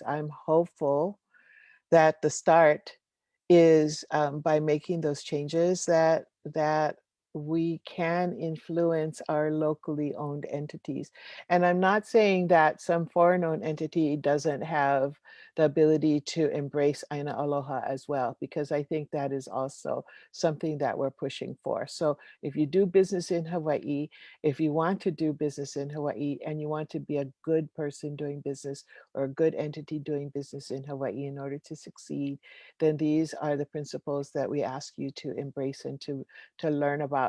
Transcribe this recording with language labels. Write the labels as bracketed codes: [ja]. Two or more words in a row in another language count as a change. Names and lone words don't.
[en] I'm hopeful that the start is by making those changes that we can influence our locally owned entities. And I'm not saying that some foreign owned entity doesn't have the ability to embrace [haw] ʻāina Aloha [en] as well, because I think that is also something that we're pushing for. So if you do business in Hawaii, if you want to do business in Hawaii and you want to be a good person doing business or a good entity doing business in Hawaii in order to succeed, then these are the principles that we ask you to embrace and to learn about.